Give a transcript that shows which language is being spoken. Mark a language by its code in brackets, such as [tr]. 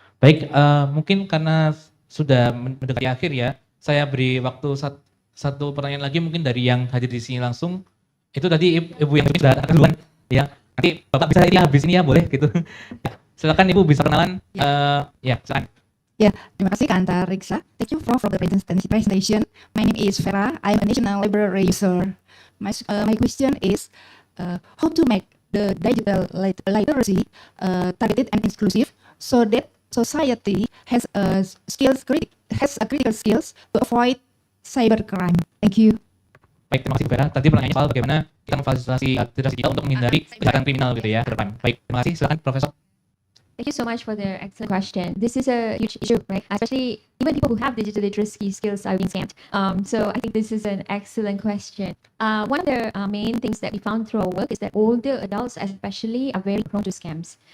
[id] Baik, mungkin karena sudah mendekati akhir ya, saya beri waktu satu pertanyaan lagi mungkin dari yang hadir di sini langsung. Itu tadi Ibu yang sudah duluan ya. Nanti Bapak bisa ini habis ini ya, boleh gitu. Silakan Ibu bisa kenalan. Ya, silakan. Ya, terima kasih Kak Anta Riksa. [en] Thank you for the presentation. My name is Vera. I'm a national library user. My question is how to make the digital literacy targeted and inclusive so that society has a critical skills to avoid cybercrime. Thank you. [id] Baik, terima kasih Bu Vera. Tadi pertanyaannya soal bagaimana kita memfasilitasi literasi kita untuk menghindari kejahatan kriminal gitu ya ke depan. Baik, terima kasih. Silakan Profesor. [en] Thank you so much for the excellent question. This is a huge issue, right? Especially even people who have digital literacy skills are being scammed. So I think this is an excellent question. One of the main things that we found through our work is that older adults especially are very prone to scams.